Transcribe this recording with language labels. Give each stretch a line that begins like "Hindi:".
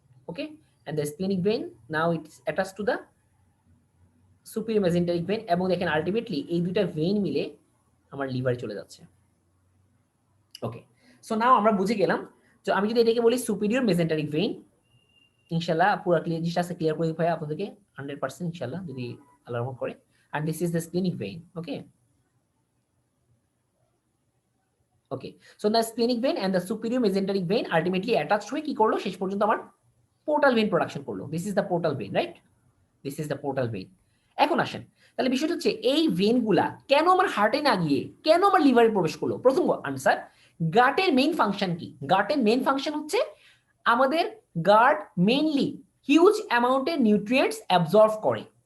English: okay, and the splenic vein now it's attached to the superior mesenteric vein,
Bangla: এবং দেখেন ultimately এই দুইটা vein মিলে আমার লিভারে চলে যাচ্ছে। ওকে, সো নাও আমরা বুঝে গেলাম। তো আমি যদি এটাকে বলি সুপিরিয়র মেসেন্টারিক ভেইন, ইনশাআল্লাহ পুরো ক্লিয়ার জিনিসটা আছে, ক্লিয়ার করে দিই আপনাদেরকে 100% ইনশাআল্লাহ যদি আল্লাহর রহমত করে।
English: and this is the splenic vein. Okay, so the splenic vein and the superior mesenteric vein ultimately attached
Bangla: হয়ে কি করলো শেষ পর্যন্ত আমার
English: portal vein production করলো। this is the portal vein, right? this is the portal vein.
Bangla: এখন আসেন, তাহলে বিষয়টা হচ্ছে এই ভেনগুলা কেন আমার হার্টে না গিয়ে কেন আমার লিভারে প্রবেশ করলো? প্রথম আনসার, গাটের মেইন ফাংশন কি? গাটের মেইন ফাংশন হচ্ছে আমাদের গাট মেইনলি হিউজ অ্যামাউন্টের নিউট্রিয়েন্টস অ্যাবজর্ব করে।